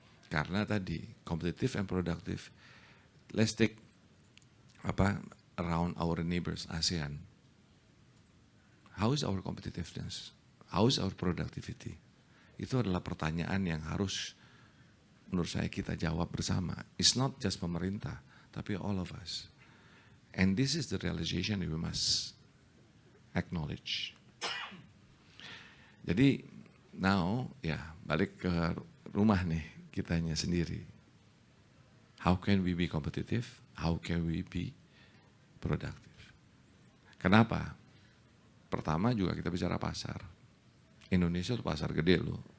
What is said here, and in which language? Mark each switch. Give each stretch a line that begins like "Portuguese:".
Indonesian: Karena tadi,
English: competitive and productive, let's take around our neighbors, ASEAN. How is our competitiveness? How is our productivity?
Indonesian: Itu adalah pertanyaan yang harus menurut saya kita jawab bersama.
English: It's not just
Indonesian: pemerintah, tapi
English: all of us. And this is the realization we must acknowledge.
Indonesian: Jadi now ya balik ke rumah nih kitanya sendiri.
English: How can we be competitive? How can we be productive?
Indonesian: Kenapa? Pertama juga kita bicara pasar. Indonesia itu pasar gede loh.